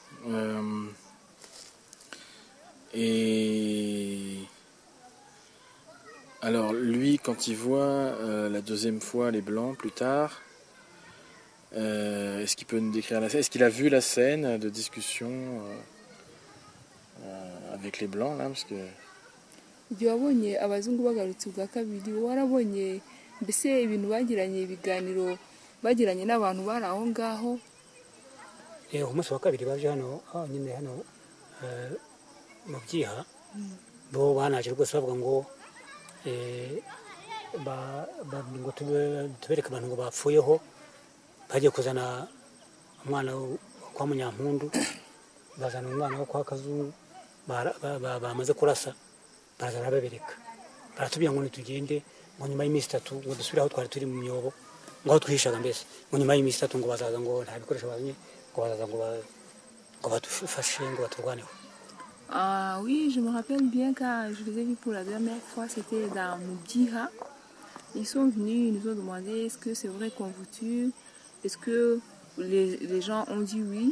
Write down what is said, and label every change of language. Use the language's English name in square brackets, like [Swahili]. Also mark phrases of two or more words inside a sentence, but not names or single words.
[French] Et alors lui, quand il voit la deuxième fois les blancs plus tard, est-ce qu'il peut nous décrire la scène? Est-ce qu'il a vu la scène de discussion avec les blancs là, parce que [Kinyarwanda] igihe wabonye abazungu bagarutse ubwa kabiri warabonye mbese ibintu bagiranye ibiganiro bagiranye n'abantu bari aho ngaho? Umunsi wa kabiri baje hano nyine hano mu Byiha bo banaje rwose bavuga ngo ngo tubereke abantu ngo bapfuyeho bagiye kuzana umwana kwa Munyampundu bazana umwana wo kwa Kazungu bamaze kurasa bazana babereka baratubwira ngo nitugende ngo nyuma y'iminsi 3 ngo dusubire aho twari turi mu myobo ngo aho twihishaga mbese ngo nyuma y'iminsi 3 ngo bazaza ngo nta bikoresho bazanye [French] Ah oui, je me rappelle bien quand je les ai vus pour la dernière fois, c'était dans Moubiha. Ils sont venus, ils nous ont demandé est-ce que c'est vrai qu'on vous tue, est-ce que les gens ont dit oui.